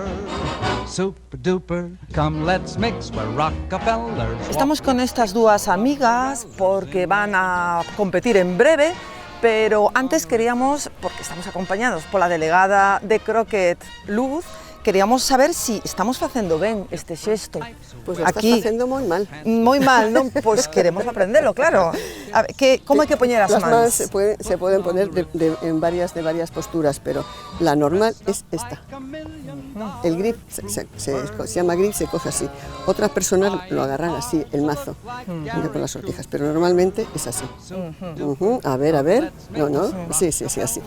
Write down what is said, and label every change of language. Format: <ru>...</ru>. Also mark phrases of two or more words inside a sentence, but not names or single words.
<gl>Estamos con estas dúas amigas porque van a competir en breve, pero antes queríamos, porque estamos acompañados pola delegada de croquet Luz, queríamos saber si estamos facendo ben este xesto.</gl> <es>Pues lo</es> <gl>estás facendo moi mal. Moi mal, non? Pois queremos aprendelo, claro. A ver, como hai que poñer as mans?</gl> <es>Se pueden poner en varias posturas, pero la normal es esta. El grip se llama grip, se coge así. Otras personas lo agarran así, el mazo, con las sortijas, pero normalmente es así. A ver. No. Sí, así.</es>